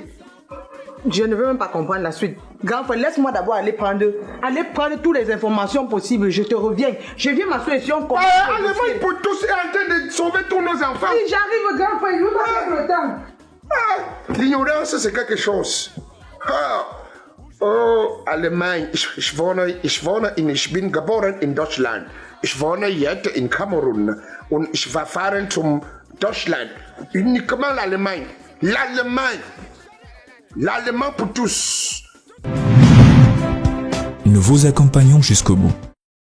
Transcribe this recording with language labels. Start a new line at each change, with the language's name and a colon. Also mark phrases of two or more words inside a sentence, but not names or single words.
French: Je ne veux même pas comprendre la suite. Grand frère, laisse-moi d'abord aller prendre toutes les informations possibles. Je te reviens. Je viens m'assurer si on comprend. Allemagne pour tous est en train de sauver tous nos enfants. Oui, j'arrive, grand frère. Je veux pas perdre le temps. L'ignorance, c'est quelque chose. Oh, Allemagne.
German: Ich bin geboren in Deutschland. Ich wohne jetzt in Kamerun. Und ich war fahren zum Deutschland.
French: Uniquement l'Allemagne. L'Allemagne. L'Allemand pour tous. Nous vous accompagnons jusqu'au bout.